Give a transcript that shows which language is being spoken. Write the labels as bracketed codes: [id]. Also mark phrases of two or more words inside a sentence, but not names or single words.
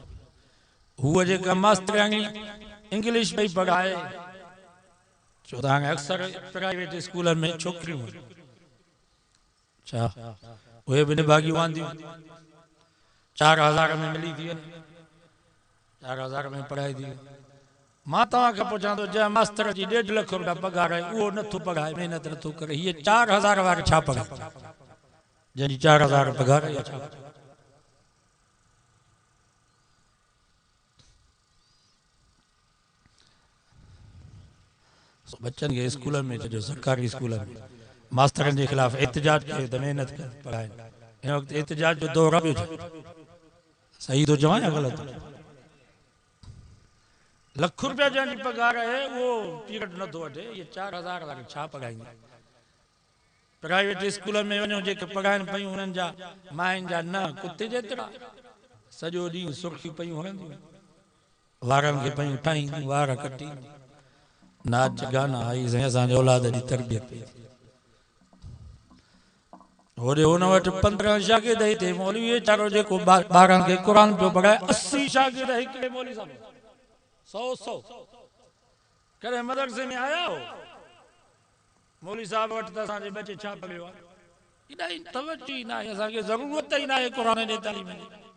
[sd] हूअ जेका मास्तराणी इंग्लिश पई पढ़ाए, छो त हाणे अक्सर प्राइवेट स्कूलनि में छोकिरियूं छा उहे भी निभागियूं वांदियूं 4000 में मिली थी वञे, 4000 में पढ़ाई थी। मां तव्हांखे पुछां थो, जंहिं मास्तर जी 1.5 लाख रुपया पघार आहे उहो नथो पढ़ाए, महिनत नथो करे, हीअ 4000 वारे छा पढ़ाए, जंहिंजी 4000 पघार आहे छा। बच्चन के स्कूल में छो सरकारी स्कूल में मास्तरन के खिलाफ एहतजाज कयो त मेहनत कर पढ़ाए। इन वक्त एहतजाज जो दौर आहे, सही तो चवां या गलत। लख रुपया जंहिंजी पघार है वो पीरियड नथो वठे, ये 4000 वारे छा पढ़ाईंदा। [en] private school [sd] में वञो, जेके पढ़ाइनि पयूं उन्हनि जा माइन जा न कुत्ते जेतिरा, सॼो ॾींहुं सुर्खियूं पयूं हणंदियूं, वारनि खे पयूं ठाहींदियूं, वार कटींदियूं, नाच गाना आई साईं असांजे औलाद जी तरबियत पई। होॾे हुन वटि 15 शागिर्द हिते मौलवी वेचारो जेको ॿारनि खे क़ुरान पियो पढ़ाए, 80 शागिर्द हिकिड़े मौलवी साहब 100 कॾहिं मदरसे में आया हो मौलवी साहब वटि त असांजे बच्चे छा पढ़ियो आहे, इलाही तवज्जो ई न आहे, असांखे ज़रूरत ई न आहे क़ुरान जे तालीम जी।